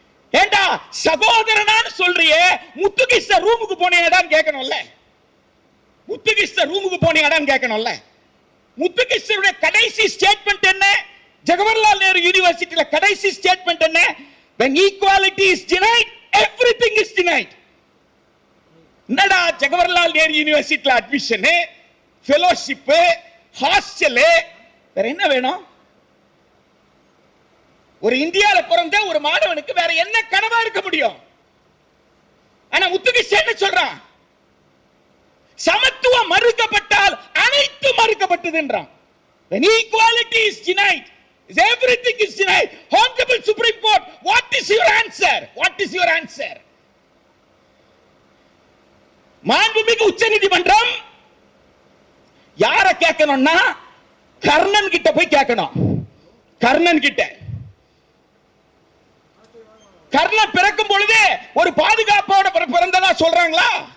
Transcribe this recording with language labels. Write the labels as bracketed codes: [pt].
[ta] ஏண்டா சகோதரனான்னு சொல்றியே, முத்துகிருஷ்ண ரூமுக்கு போனேடான்னு கேட்கணும்ல. முத்துகிருஷ்ண ரூமுக்கு போனேடான்னு கேட்கணும்ல. முத்துகிருஷ்ணனுடைய கடைசி ஸ்டேட்மெண்ட் என்ன? ஜவஹர்லால் நேரு யூனிவர்சிட்டியில கடைசி ஸ்டேட்மெண்ட் என்ன? [en] when equality is denied, everything is denied. [ta] என்னடா ஜவஹர்லால் நேரு யூனிவர்சிட்டியில அட்மிஷன், ஃபெலோஷிப், ஹாஸ்டல், வேற என்ன வேணும்? ஒரு இந்தியால பிறந்த ஒரு மாணவனுக்கு வேற என்ன கனவா இருக்க முடியும்? ஆனா முத்துகிருஷ்ணன் என்ன சொல்றான்? சமத்துவம் மறுக்கப்பட்டால் அனைத்து மறுக்கப்பட்டது என்றான். [en] when equality is denied, everything is denied. Honorable Supreme Court, what is your answer? What is your answer? [ta] மாண்புமிகு உச்சநீதிமன்றம் யார கேட்கணும்னா கர்ணன் கிட்ட போய் கேட்கணும். கர்ணன் கிட்ட. கர்ணன் பிறக்கும் பொழுதே ஒரு பாதுகாப்போட பிறந்ததா சொல்றாங்களா?